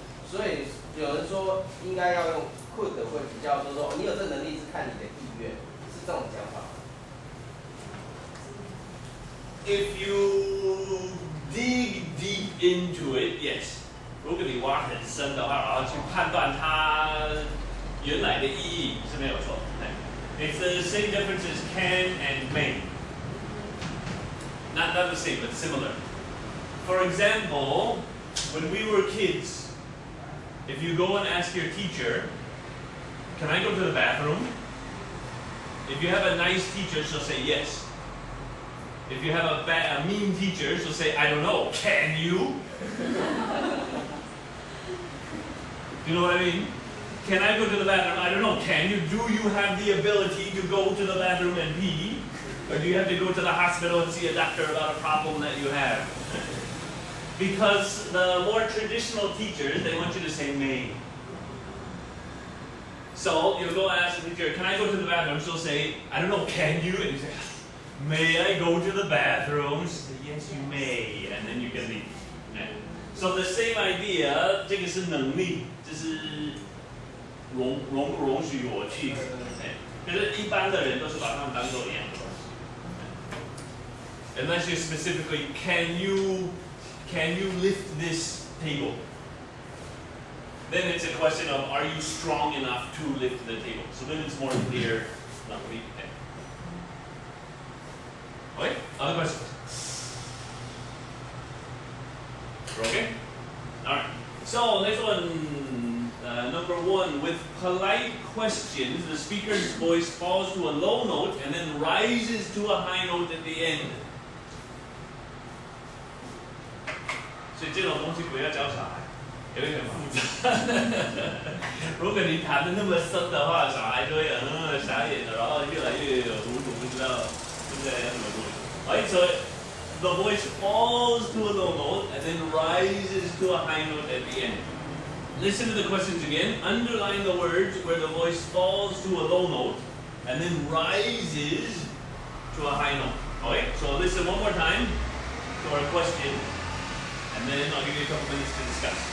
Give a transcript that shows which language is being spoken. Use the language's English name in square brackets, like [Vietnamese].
[Chinese] 所以有人说应该要用 could 会比较说你有这能力是看你的意愿，是这种讲法吗？ [English] If you dig deep into it, yes. [Chinese] 如果你挖很深的话，然后去判断它原来的意义是没有错。 [English] It's the same difference as can and may. Not the same, but similar. For example, when we were kids, if you go and ask your teacher, "Can I go to the bathroom?" If you have a nice teacher, she'll say yes. If you have a mean teacher, she'll say, "I don't know, can you?" Do you know what I mean? Can I go to the bathroom? I don't know, can you? Do you have the ability to go to the bathroom and pee? Or do you have to go to the hospital and see a doctor about a problem that you have? Because the more traditional teachers, they want you to say may. So you'll go ask the teacher, "Can I go to the bathroom?" She'll say, "I don't know, can you?" And you say, "May I go to the bathroom?" She said, "Yes, you may," and then you can leave. Okay. So the same idea, [Chinese] 这个是能力，就是容不容许我去，就是一般的人都是把他们当做一样的。 [English] Unless you specifically, can you lift this table? Then it's a question of, are you strong enough to lift the table? So then it's more clear. Okay, other questions? Okay? Alright. So next one, number 1. With polite questions, the speaker's voice falls to a low note and then rises to a high note at the end. [Chinese] 所以这种东西不要教小孩，有点复杂。如果你谈的那么深的话，小孩就会傻眼了，然后越来越糊涂，不知道要怎么做。 [English] Right, so the voice falls to a low note and then rises to a high note at the end. Listen to the questions again. Underline the words where the voice falls to a low note and then rises to a high note. Okay, so listen one more time to our question, and then I'll give you a couple minutes to discuss.